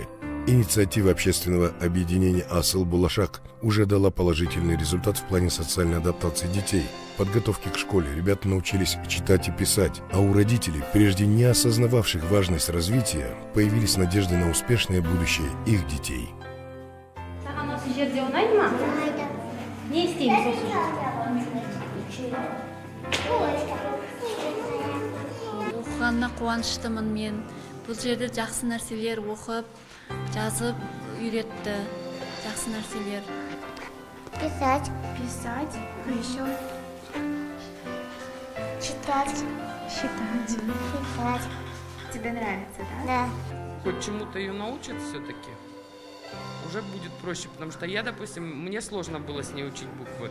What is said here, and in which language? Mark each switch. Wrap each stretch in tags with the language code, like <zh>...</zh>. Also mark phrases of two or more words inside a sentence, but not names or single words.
<ru>Инициатива общественного объединения «Асыл Булашак» уже дала положительный результат в плане социальной адаптации детей. Подготовки к школе ребята научились читать и писать, а у родителей, прежде не осознававших важность развития, появились надежды на успешное будущее их детей.</ru> <kk>Бұл жерде жақсы нәрселер оқып, жазып, үйретті. Жақсы нәрселер.</kk> <ru>Писать. Писать. А еще? Читать. Считать. Читать. Тебе нравится, да? Да. Хоть чему-то ее научат все-таки, уже будет проще, потому что я, допустим, мне сложно было с ней учить буквы.</ru>